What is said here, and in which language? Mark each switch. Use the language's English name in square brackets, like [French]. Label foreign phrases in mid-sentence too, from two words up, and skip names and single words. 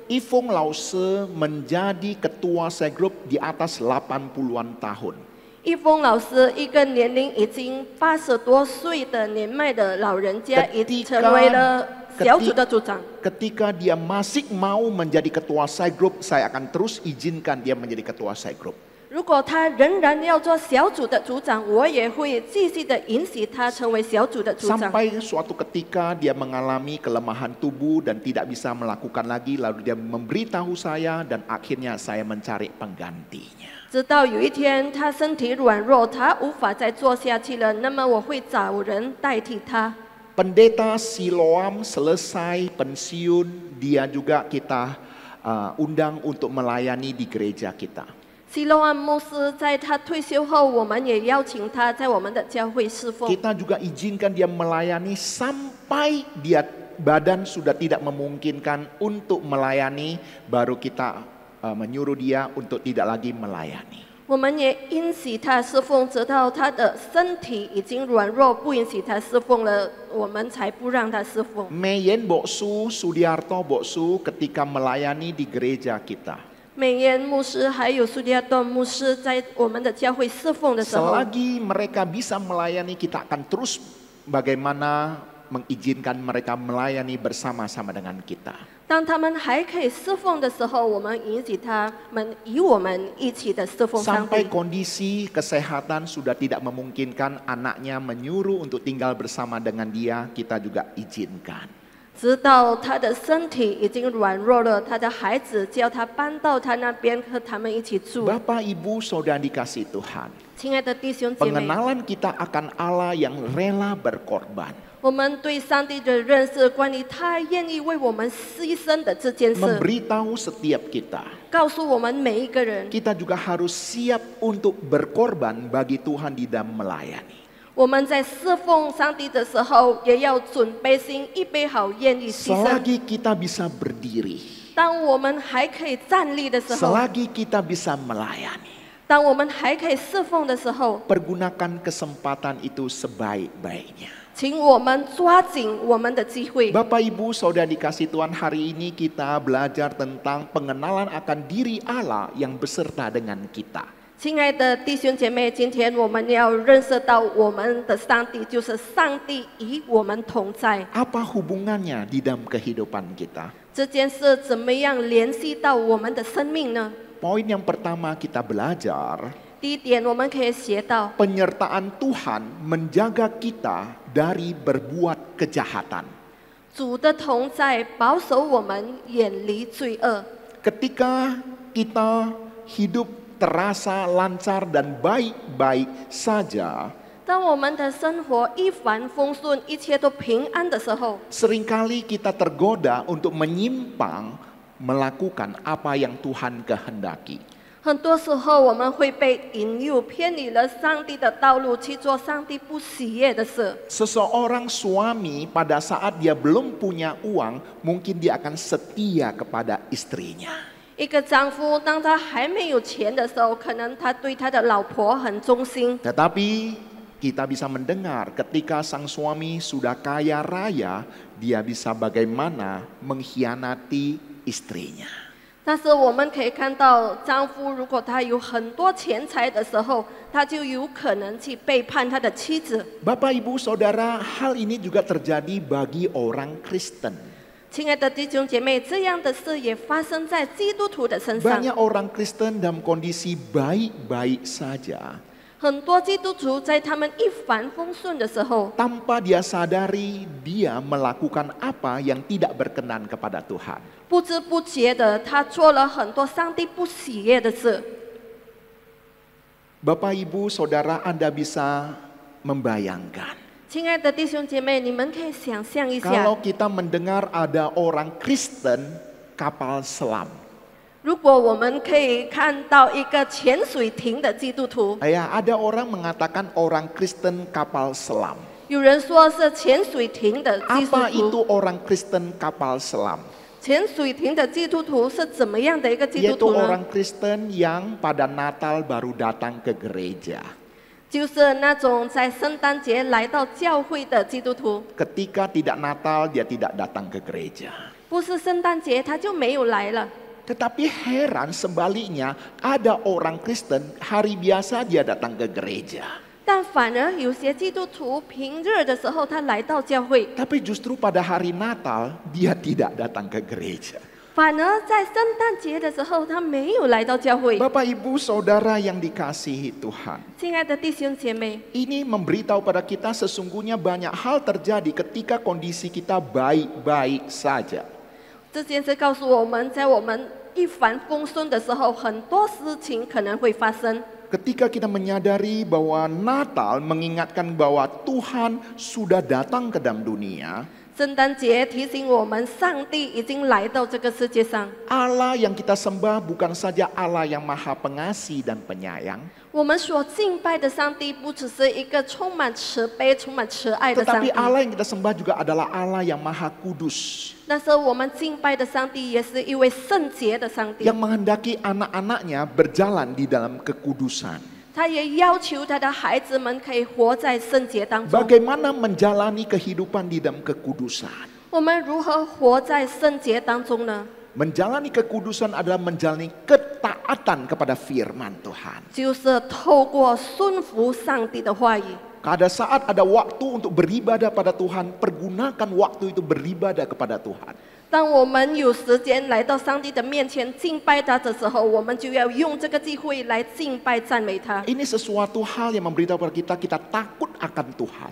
[Indonesian] Ifung Lause menjadi ketua [English] cell group [Indonesian] di atas 80-an tahun. [Chinese] 一峰老师，一个年龄已经80多岁的年迈的老人家，已经成为了小组的组长。 [Indonesian] Ketika dia masih mau menjadi ketua [English] cell group, [Indonesian] saya akan terus izinkan dia menjadi ketua [English] cell group. [Chinese] 如果他仍然要做小组的组长，我也会继续的允许他成为小组的组长。 [Indonesian] Sampai suatu ketika dia mengalami kelemahan tubuh dan tidak bisa melakukan lagi, lalu dia memberitahu saya dan akhirnya saya mencari penggantinya. [Chinese] 直到有一天他身体软弱，他无法再做下去了，那么我会找人代替他。 [Indonesian] Pendeta Siloam selesai pensiun, dia juga kita undang untuk melayani di gereja kita. [Chinese] 希洛安牧师在他退休后，我们也邀请他在我们的教会侍奉。 [Indonesian] Kita juga izinkan dia melayani sampai dia badan sudah tidak memungkinkan untuk melayani, baru kita menyuruh dia untuk tidak lagi melayani. [Chinese] 我们也允许他侍奉，直到他的身体已经软弱，不允许他侍奉了，我们才不让他侍奉。 [Indonesian] Meyen Boksu, Sudiarto Boksu ketika melayani di gereja kita. [Chinese] 美妍牧师还有苏迪亚顿牧师在我们的教会侍奉的时候， [Indonesian] Selagi mereka bisa melayani, kita akan terus bagaimana mengizinkan mereka melayani bersama-sama dengan kita. [Chinese] 当他们还可以侍奉的时候，我们允许他们与我们一起的侍奉上 [Indonesian] Sampai [Chinese] 帝。 [Indonesian] kondisi kesehatan sudah tidak memungkinkan anaknya menyuruh untuk tinggal bersama dengan dia, kita juga izinkan. [Chinese] 直到他的身体已经软弱了，他的孩子叫他搬到他那边和他们一起住。 [Indonesian] Bapak Ibu Saudara dikasih Tuhan, [Chinese] 亲爱的弟兄姐妹， [Indonesian] pengenalan kita akan Allah yang rela berkorban, [Chinese] 我们对上帝的认识，关于他愿意为我们牺牲的这件事， [Indonesian] memberitahu setiap kita, [Chinese] 告诉我们每一个人， [Indonesian] kita juga harus siap untuk berkorban bagi Tuhan di dalam melayani. [Chinese] 我们在侍奉上帝的时候，也要准备心，预备好愿意牺牲。 [Indonesian] Selagi kita bisa berdiri, [Chinese] 当我们还可以站立的时候， [Indonesian] selagi kita bisa melayani, [Chinese] 当我们还可以侍奉的时候， [Indonesian] pergunakan kesempatan itu sebaik-baiknya. [Chinese] 请我们抓紧我们的机会。 [Indonesian] Bapak Ibu Saudara dikasih Tuhan, hari ini kita belajar tentang pengenalan akan diri Allah yang beserta dengan kita. [Chinese] 亲爱的弟兄姐妹，今天我们要认识到我们的上帝就是上帝与我们同在。 [Indonesian] Apa hubungannya di dalam kehidupan kita? [Chinese] 这件事怎么样联系到我们的生命呢？ [Indonesian] poin yang pertama kita belajar, [Chinese] 第一点，我们可以学到 [Indonesian] penyertaan Tuhan menjaga kita dari berbuat kejahatan. [Chinese] 主的同在保守我们远离罪恶。 [Indonesian] Ketika kita hidup terasa lancar dan baik-baik saja, [Chinese] 当我们的生活一帆风顺，一切都平安的时候， [Indonesian] seringkali kita tergoda untuk menyimpang melakukan apa yang Tuhan kehendaki. [Chinese] 很多时候我们会被引诱偏离了上帝的道路，去做上帝不喜悦的事。 [Indonesian] Seseorang suami pada saat dia belum punya uang, mungkin dia akan setia kepada istrinya. [Chinese] 一个丈夫，当他还没有钱的时候，可能他对他的老婆很忠心。 [Indonesian] Tetapi kita bisa mendengar ketika sang suami sudah kaya raya, dia bisa bagaimana mengkhianati istrinya. [Chinese] 但是我们可以看到，丈夫如果他有很多钱财的时候，他就有可能去背叛他的妻子。 [Indonesian] Bapak Ibu Saudara, hal ini juga terjadi bagi orang Kristen. [Chinese] 亲爱的弟兄姐妹，这样的事也发生在基督徒的身上。 [Indonesian] Banyak orang Kristen dalam kondisi baik-baik saja, [Chinese] 很多基督徒在他们一帆风顺的时候， [Indonesian] tanpa dia sadari dia melakukan apa yang tidak berkenan kepada Tuhan. [Chinese] 不知不觉的，他做了很多上帝不喜悦的事。 [Indonesian] Bapak Ibu Saudara, Anda bisa membayangkan. [Chinese] 亲爱的弟兄姐妹，你们可以想象一下， [Indonesian] Kalau kita mendengar ada orang Kristen kapal selam. [Chinese] 如果我们可以看到一个潜水艇的基督徒， [Indonesian] Ya, ada orang mengatakan orang Kristen kapal selam. [Chinese] 有人说是潜水艇的基督 [Indonesian] Apa [Chinese] 徒。 [Indonesian] itu orang Kristen kapal selam? [Chinese] 潜水艇的基督徒是怎么样的一个基督 [Indonesian] Yaitu [Chinese] 徒呢？ [Indonesian] orang Kristen yang pada Natal baru datang ke gereja. [Chinese] 就是那种在圣诞节来到教会的基督徒， [Indonesian] Ketika tidak Natal, dia tidak datang ke gereja. [Chinese] 不是圣诞节他就没有来了。 [Indonesian] Tetapi heran sebaliknya, ada orang Kristen hari biasa dia datang ke gereja. [Chinese] 但反而有些基督徒平日的时候他来到教会， [Indonesian] Tapi justru pada hari Natal, dia tidak datang ke gereja. [Chinese] 反而在圣诞节的时候他没有来到教会。 [Indonesian] Bapak Ibu Saudara yang dikasihi Tuhan, [Chinese] 亲爱的弟兄姐妹， [Indonesian] ini memberitahu pada kita sesungguhnya banyak hal terjadi ketika kondisi kita baik-baik saja. [Chinese] 这件事告诉我们，在我们一帆风顺的时候，很多事情可能会发生。 [Indonesian] Ketika kita menyadari bahwa Natal mengingatkan bahwa Tuhan sudah datang ke dalam dunia, [Chinese] 圣诞节提醒我们，上帝已经来到这个世界上。 [Indonesian] Allah yang kita sembah bukan saja Allah yang maha pengasih dan penyayang, [Chinese] 我们所敬拜的上帝不只是一个充满慈悲、充满慈爱的上 [Indonesian] tetapi [Chinese] 帝， [Indonesian] Allah yang kita sembah juga adalah Allah yang maha kudus, [Chinese] 但是我们敬拜的上帝也是一位圣洁的上帝， [Indonesian] yang menghendaki anak-anaknya berjalan di dalam kekudusan. [Chinese] 他也要求他的孩子们可以活在圣洁当中。 [Indonesian] Bagaimana menjalani kehidupan di dalam kekudusan? [Chinese] 我们如何活在圣洁当中呢？ [Indonesian] Menjalani kekudusan adalah menjalani ketaatan kepada firman Tuhan. [Chinese] 就是透过顺服上帝的话语。 [Indonesian] Pada saat ada waktu untuk beribadah pada Tuhan, pergunakan waktu itu beribadah kepada Tuhan. [Chinese] 当我们有时间来到上帝的面前敬拜他的时候，我们就要用这个机会来敬拜赞美他。 [Indonesian] Ini sesuatu hal yang memberitahu kepada kita, kita takut akan Tuhan.